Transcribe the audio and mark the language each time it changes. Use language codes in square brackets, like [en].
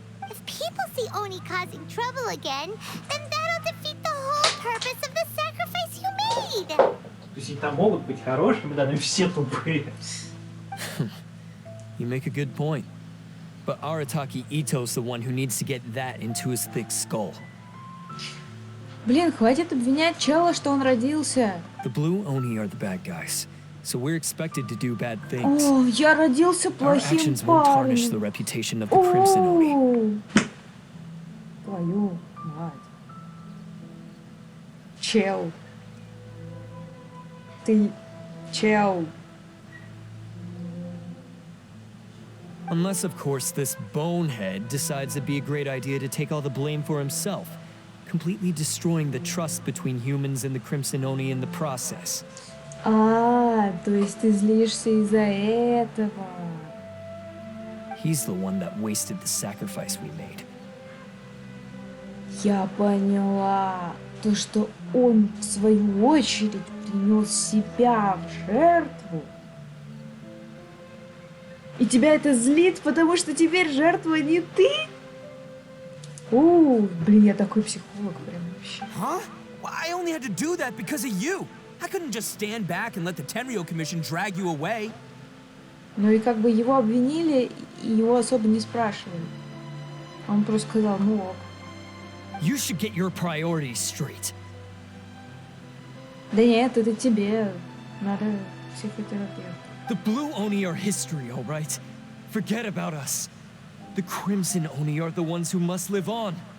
[en] If people see Oni causing trouble again, then that'll defeat the whole purpose of the sacrifice you made. [ru] То есть они там могут быть хорошими, да, но все тупые. [en] You make a good point. But Arataki Ito's the one who needs to get that into his thick skull. [ru] Блин, хватит обвинять чела, что он родился. [en] The Blue Oni are the bad guys, so we're expected to do bad things. [ru] О, я родился [en] Our [ru] плохим [en] actions won't tarnish the [ru] парнем. [en] reputation of the Crimson Oni. [ru] О, твою мать. Чел. Ты чел. [en] Unless, of course, this bonehead decides it'd be a great idea to take all the blame for himself, completely destroying the trust between humans and the Crimson Oni in the process. [ru] А, то есть ты злишься из-за этого. [en] He's the one that wasted the sacrifice we made. [ru] Я поняла. То, что он, в свою очередь, принес себя в жертву. И тебя это злит, потому что теперь жертва не ты? Блин, я такой психолог прям вообще. Huh? [en] Well, I only had to do that because of you. I couldn't just stand back and let the Tenryo Commission drag you away. [ru] Ну и как бы его обвинили, и его особо не спрашивали. Он просто сказал, ну ок. [en] You should get your priorities straight. [ru] Да нет, это тебе. Надо психотерапевт. [en] The Blue Oni are history, all right? Forget about us. The Crimson Oni are the ones who must live on.